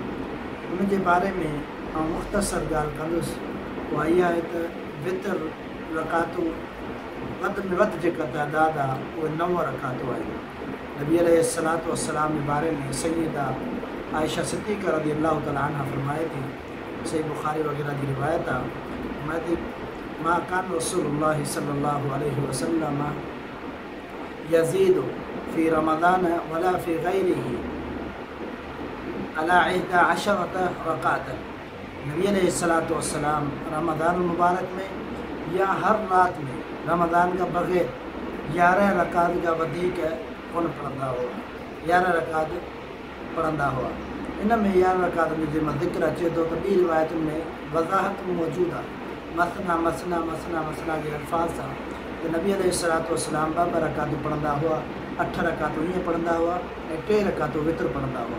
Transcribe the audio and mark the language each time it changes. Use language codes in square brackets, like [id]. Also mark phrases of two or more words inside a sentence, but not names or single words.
[sd] उन जे बारे में आउं मुख़्तसर ॻाल्हि कंदुसि, उहा इहा आहे त वितर रकातूं वधि में वधि जेका तइदाद आहे उहे 9 रकातूं आहिनि। नबी [ar] عليه الصلاة والسلام [sd] जे बारे में सैयदा आयशा सिद्दीक़ा [ar] رضي الله تعالى عنها [sd] फरमाए थी, सही बुखारी वग़ैरह जी रिवायत आहे, फरमाए थी [ar] ما كان رسول الله صلى الله عليه وسلم يزيد في رمضان ولا في غيره على 11 ركعة. [sd] नबी [ar] عليه الصلاة والسلام [sd] रमज़ान मुबारक में या हर रात में रमज़ान का बग़ैर 11 रकात का वधीक कोन पढ़ंदा हुआ, 11 रकात पढ़ंदा हुआ। इन में 11 रकात में जंहिंमें ज़िक्र अचे थो त ॿी रिवायतुनि में वज़ाहत मौजूदु आहे, [ar] مثنى مثنى مثنى مثنى [sd] जे अल्फाज़ सां त नबी [ar] عليه الصلاة والسلام [sd] 2 रकातूं पढ़ंदा हुआ, 8 रकातूं ईअं पढ़ंदा हुआ ऐं 3 रकातूं वितर पढ़ंदा हुआ।